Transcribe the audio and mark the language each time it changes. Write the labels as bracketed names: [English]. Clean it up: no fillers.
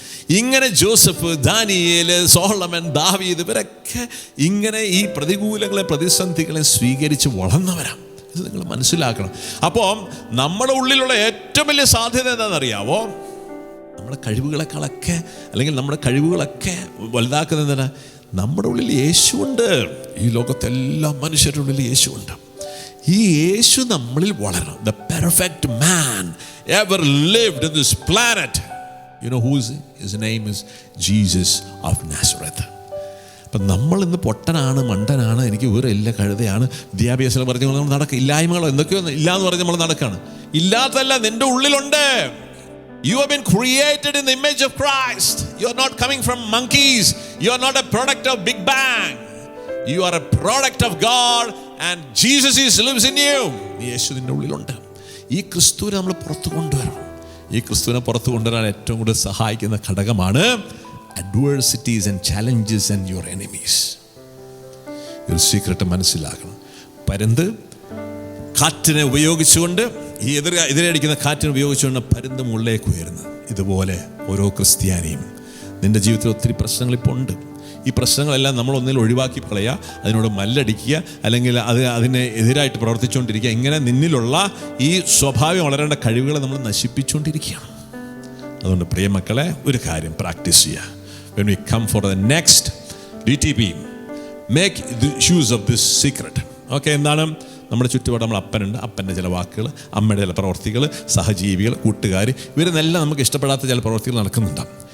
[Malayalam] ഇങ്ങനെ Joseph, Daniel, Solomon, ദാവീദ് ഇവരൊക്കെ ഇങ്ങനെ ഈ പ്രതികൂലങ്ങളെ, പ്രതിസന്ധികളെ സ്വീകരിച്ച് വളർന്നവരാണ്. ഇത് നിങ്ങൾ മനസ്സിലാക്കണം. അപ്പോൾ നമ്മുടെ ഉള്ളിലുള്ള ഏറ്റവും വലിയ സാധ്യത എന്താണെന്നറിയാവോ? നമ്മുടെ കഴിവുകളെക്കാളൊക്കെ, അല്ലെങ്കിൽ നമ്മുടെ കഴിവുകളൊക്കെ വലുതാക്കുന്നത് എന്താണ്? നമ്മുടെ ഉള്ളിൽ യേശുവുണ്ട്. ഈ ലോകത്തെ എല്ലാ മനുഷ്യരുടെ ഉള്ളിൽ യേശുവുണ്ട്. ഈ യേശു നമ്മളിൽ വളരണം. [English] The perfect man ever lived in this planet. You know his name is Jesus of Nazareth. [Malayalam] അപ്പം നമ്മൾ ഇന്ന് പൊട്ടനാണ്, മണ്ടനാണ്, എനിക്ക് വേറെ എല്ലാ കഴുതയാണ്, വിദ്യാഭ്യാസം പറഞ്ഞ് നമ്മൾ ഇല്ലായ്മകളോ എന്തൊക്കെയോ ഇല്ലാന്ന് പറഞ്ഞ് നമ്മൾ നടക്കുകയാണ്. ഇല്ലാത്തല്ല, നിന്റെ ഉള്ളിലുണ്ട്. [English] You have been created in the image of Christ. You are not coming from monkeys. You are not a product of Big Bang. You are a product of God and Jesus lives in you. [Malayalam] യേശു നിന്റെ ഉള്ളിലുണ്ട്. ഈ ക്രിസ്തുവിനെ നമ്മൾ പുറത്തു കൊണ്ടുവരണം. ഈ ക്രിസ്തുവിനെ പുറത്തു കൊണ്ടുവരാൻ ഏറ്റവും കൂടുതൽ സഹായിക്കുന്ന ഘടകമാണ് [English] adversities and challenges and your enemies. [Malayalam] ഒരു സീക്രട്ട് മനസ്സിലാക്കണം. പരുന്ത് കാറ്റിനെ ഉപയോഗിച്ചുകൊണ്ട്, ഈ എതിരടിക്കുന്ന കാറ്റിനെ ഉപയോഗിച്ചുകൊണ്ട് പരുന്ത് മുകളിലേക്ക് ഉയരുന്നത്. ഇതുപോലെ ഓരോ ക്രിസ്ത്യാനിയും നിൻ്റെ ജീവിതത്തിൽ ഒത്തിരി പ്രശ്നങ്ങൾ ഇപ്പോൾ ഉണ്ട്. ഈ പ്രശ്നങ്ങളെല്ലാം നമ്മൾ ഒന്നിൽ ഒഴിവാക്കി കളയുക, അതിനോട് മല്ലടിക്കുക, അല്ലെങ്കിൽ അതിനെ എതിരായിട്ട് പ്രവർത്തിച്ചുകൊണ്ടിരിക്കുക. ഇങ്ങനെ നിന്നിലുള്ള ഈ സ്വാഭാവികം വളരേണ്ട കഴിവുകളെ നമ്മൾ നശിപ്പിച്ചുകൊണ്ടിരിക്കുകയാണ്. അതുകൊണ്ട് പ്രിയ മക്കളെ, ഒരു കാര്യം പ്രാക്ടീസ് ചെയ്യുക. [English] When we come for the next DTP, make the use of this secret. [Malayalam] Okay, എന്താണ്? നമ്മുടെ ചുറ്റുപാട് നമ്മൾ അപ്പനുണ്ട്, അപ്പൻ്റെ ചില വാക്കുകൾ, അമ്മയുടെ ചില പ്രവർത്തികൾ, സഹജീവികൾ, കൂട്ടുകാർ, ഇവരെന്നെല്ലാം നമുക്ക് ഇഷ്ടപ്പെടാത്ത ചില പ്രവർത്തികൾ നടക്കുന്നുണ്ടാകും.